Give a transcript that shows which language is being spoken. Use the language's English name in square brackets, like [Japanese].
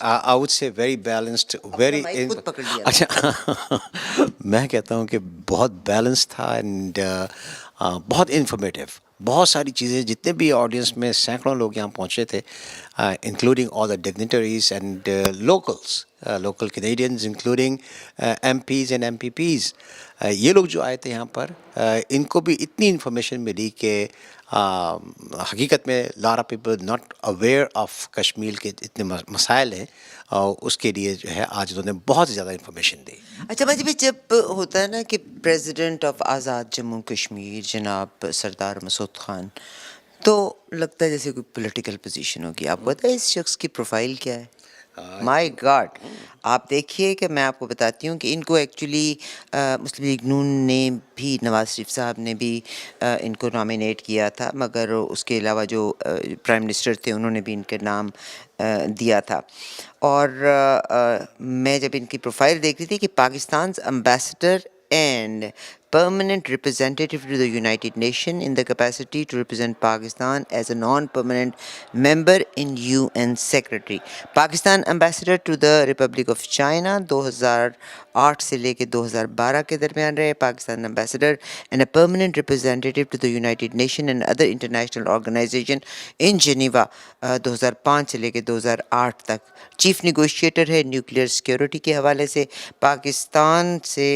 [English] I would say very balanced, very [Urdu] mic خود پکڑ لیا. اچھا میں کہتا ہوں کہ بہت بیلنس تھا، اینڈ بہت انفارمیٹیو. بہت ساری چیزیں، جتنے بھی آڈینس میں سینکڑوں لوگ یہاں پہنچے تھے، [English] including all the dignitaries and local Canadians, [Urdu] including MPs and MPPs. یہ لوگ جو آئے تھے یہاں پر، ان کو بھی اتنی انفارمیشن ملی کہ حقیقت میں لارا people not aware of Kashmir کے اتنے مسائل ہیں، اور اس کے لیے جو ہے آج انہوں نے بہت زیادہ انفارمیشن دی. اچھا بھائی جب ہوتا ہے نا کہ پریزیڈنٹ آف آزاد جموں کشمیر جناب سردار مسعود خان، تو لگتا ہے جیسے کوئی پولیٹیکل پوزیشن ہوگی. آپ کو پتہ ہے اس شخص کی پروفائل کیا ہے؟ مائی گاڈ، آپ دیکھیے کہ میں آپ کو بتاتی ہوں کہ ان کو ایکچولی مسلم لیگ نون نے بھی، نواز شریف صاحب نے بھی ان کو نامینیٹ کیا تھا، مگر اس کے علاوہ جو پرائم منسٹر تھے انہوں نے بھی ان کے نام دیا تھا. اور میں جب ان کی پروفائل دیکھ رہی تھی کہ [English] Pakistan's ambassador and permanent representative to the United Nations in the capacity to represent Pakistan as a non-permanent member in UN Secretary. [Urdu] Pakistan [English] ambassador to the Republic of China [Urdu] 2008 سے لے کے 2012 کے درمیان رہے. [English] Pakistan ambassador and a permanent representative to the United Nations and other international organization in Geneva 2005 [Urdu] سے لے کے 2008 تک. چیف نیگوشیٹر ہے نیوکلیئر سیکیورٹی کے حوالے سے پاکستان سے.